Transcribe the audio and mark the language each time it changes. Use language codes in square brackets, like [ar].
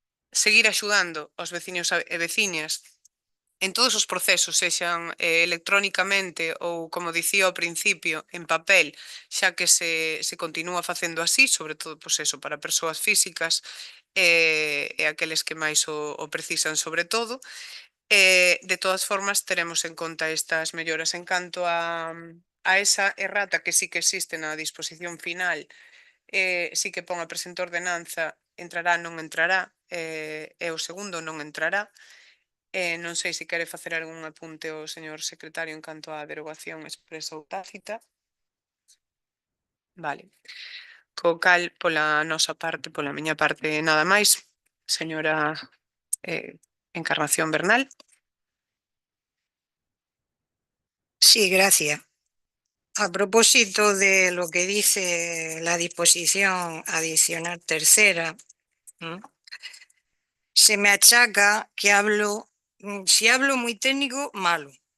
[gl] seguir axudando aos veciños e veciñas en todos os procesos, sexan electrónicamente ou, como dicía ao principio, en papel, xa que se continúa facendo así, sobre todo, pois eso, para persoas físicas e aqueles que máis o precisan sobre todo. De todas formas, teremos en conta estas melloras. En canto a esa errata que sí que existe na disposición final, sí que pon a presente ordenanza, entrará, non entrará, e o segundo non entrará. Non sei se quere facer algún apunte o señor secretario en canto á derogación expresa ou tácita. Vale. Co cal, pola nosa parte, pola miña parte, nada máis. Señora Encarnación Bernal. [es] Sí, gracias. A propósito de lo que dice la disposición adicional tercera, se me achaca que si hablo muy técnico, malo.